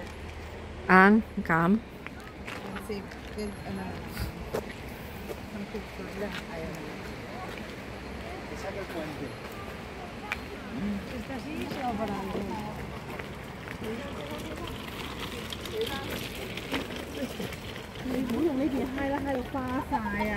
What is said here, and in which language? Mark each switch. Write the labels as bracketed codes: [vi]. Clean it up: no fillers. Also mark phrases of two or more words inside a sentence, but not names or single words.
[tl] Ang cam? Kasi, ano, ang picture lang. Ayaw na. [es] Esta sí se va para algo. [yue] 你唔好用呢邊揩啦，揩到花晒啊！